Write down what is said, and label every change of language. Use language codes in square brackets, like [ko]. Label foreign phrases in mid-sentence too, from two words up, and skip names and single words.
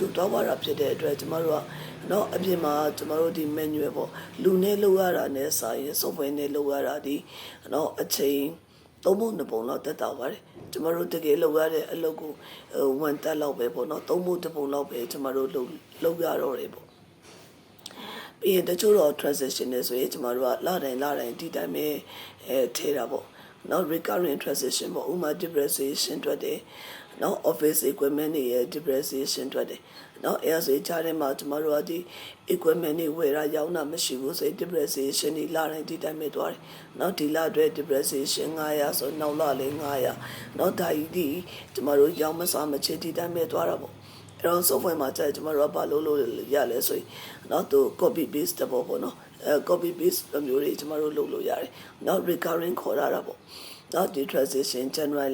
[my] တောင်းပါတာဖြစ်တဲ့အတွက်ကျွန်တော်တို့ကနော်အပြင်မှာကျွန်တော်တို့ဒီ manual ပေါ့လူနဲ့လုပ်ရတာနဲ့စာရင် software နဲ့လုပ်ရတာဒီနော်အချိန်သုံးပုံနှစ်ပုံလောက်တက်တာပါတယ်ကျွန်တော်တို့တကယ်လုပ်ရတဲ့အ လုပ်ကို1တက်လောက်ပဲပေါ့နော်သုံးပုံတစ်ပုံလောက်ပဲကျွန်တော်တို့လုပ်ရတော့တယ်ပေါ့ပြီးရင်တချို့တော့ transaction နဲ့ဆိုရင်ကျွန်တော်တို့ကလတိုင်းဒီတိုင်းပဲ ထဲတာပေါ့နော် [en] recurring transaction [my] ပေါ့ဥမာ depreciation တွေ့တယ်နော် [en] office equipment [my] တွေရဲ့ depreciation တွေ့တယ်နော်အဲ့ဆိုကြားထဲမှာ ကျွန်တော်တို့ကဒီ equipment တွေဝယ်ရရောင်းတာမရှိဘူးဆိုရင် depreciation တွေလတိုင်းဒီတိုင်းပဲသွားတယ်နော်ဒီလအတွက် depreciation 900ဆိုနောက်လလေး900နော်ဒါကြီးဒီကျွန်တော်တို့ရောင်းမစားမချေဒီတိုင်းပဲသွားတာပေါ့အဲ့တော့ software မှာကျကျွန်တော်တို့ကဘာလို့ရလဲဆိုရင်နော်သူ [en] copy paste [my] ပေါ့နော် [en] copy paste [my] မျိုးတွေကျွန်တော်တို့လုပ်လို့ရတယ်နော် recurring ခေါ်ရတာပေါ့နော် [en] depreciation January